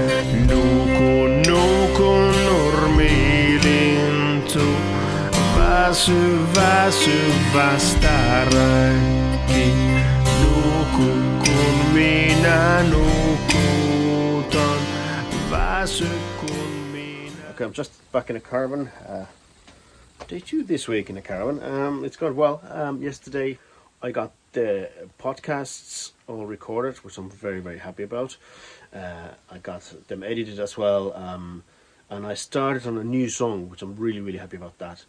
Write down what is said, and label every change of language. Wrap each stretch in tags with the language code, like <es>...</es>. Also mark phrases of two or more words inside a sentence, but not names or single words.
<fi>Nuku nurmilintu, väsy vastaräkki. Nuku kun minä nukutan, väsy kun minä.</fi> <en>Okay, I'm just back in a caravan. Day 2 this week in a caravan. It's gone well. Yesterday I got the podcasts all recorded, which I'm very, very happy about. I got them edited as well, and I started on a new song, which I'm really, really happy about that.</en>